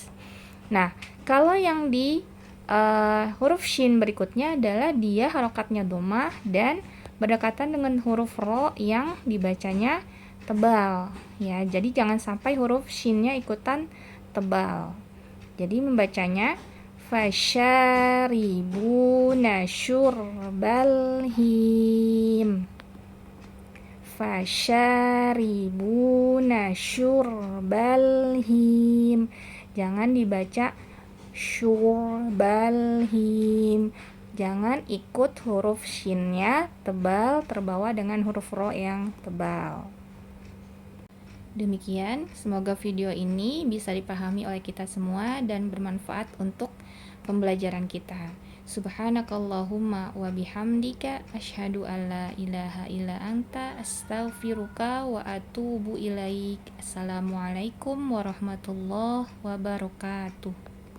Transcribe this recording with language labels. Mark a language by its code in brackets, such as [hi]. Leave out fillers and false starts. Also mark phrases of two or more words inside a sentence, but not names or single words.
[id] Nah, kalau yang di huruf shin berikutnya adalah dia harokatnya dhammah dan berdekatan dengan huruf ro yang dibacanya tebal, ya. Jadi jangan sampai huruf shinnya ikutan tebal. Jadi membacanya [ar] فشاربون شرب الهيم, فشاربون شرب الهيم. [id] Jangan dibaca [ar] شرب الهيم. [id] Jangan ikut huruf shinnya tebal terbawa dengan huruf ro yang tebal. Demikian, semoga video ini bisa dipahami oleh kita semua dan bermanfaat untuk pembelajaran kita. [ar] سبحانك اللهم وبحمدك أشهد أن لا إله إلا أنت أستغفرك وأتوب إليك. السلام عليكم ورحمة الله وبركاته.